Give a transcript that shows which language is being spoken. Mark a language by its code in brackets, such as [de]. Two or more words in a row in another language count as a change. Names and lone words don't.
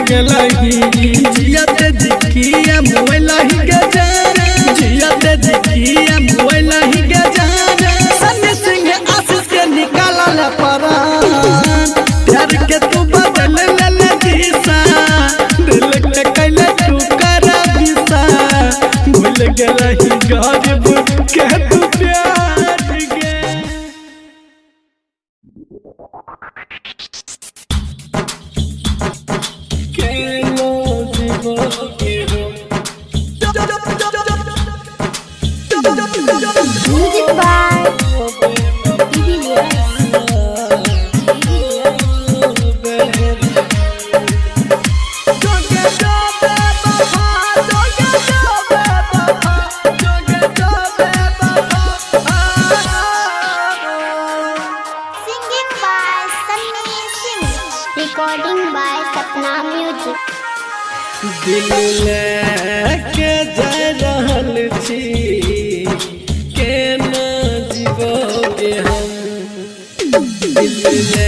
[mai] गेलही जियत जिकिया मोबाइलही के जाना जियत जिकिया मोबाइलही के जाना सन्नी सिंह आशीष के निकालल परान प्यार के तू बदल ले दिशा दिल के कैले तू करा बिसा भूल गेलही गरीब के तू प्यार गे [en] Music by TV Layers. Singing by Sunny Singh. Recording by Sapna Music. [mai] दिल लेके जा रहल छी केना जीवोगे हम दिल